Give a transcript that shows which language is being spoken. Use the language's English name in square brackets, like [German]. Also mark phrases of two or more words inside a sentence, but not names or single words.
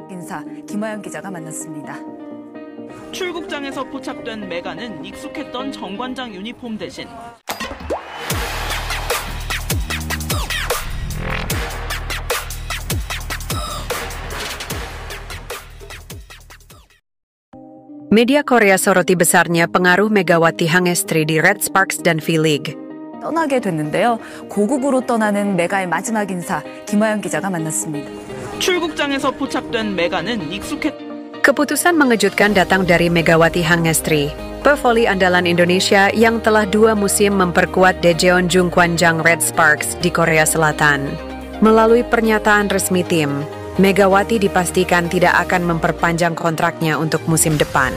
[Korean] 인사 김화영 기자가 만났습니다. 출국장에서 포착된 메가는 익숙했던 정관장 유니폼 대신 [Indonesian] Media Korea soroti besarnya pengaruh Megawati Hangestri di Red Sparks dan V-League. [Korean] 떠나게 됐는데요. 고국으로 떠나는 메가의 마지막 인사 김화영 기자가 만났습니다. 출국장에서 포착된 메가는 [Indonesian] Keputusan mengejutkan datang dari Megawati Hangestri, pevoli andalan Indonesia yang telah 2 musim memperkuat Daejeon Jungkwanjang Red Sparks di Korea Selatan. Melalui pernyataan resmi tim, Megawati dipastikan tidak akan memperpanjang kontraknya untuk musim depan.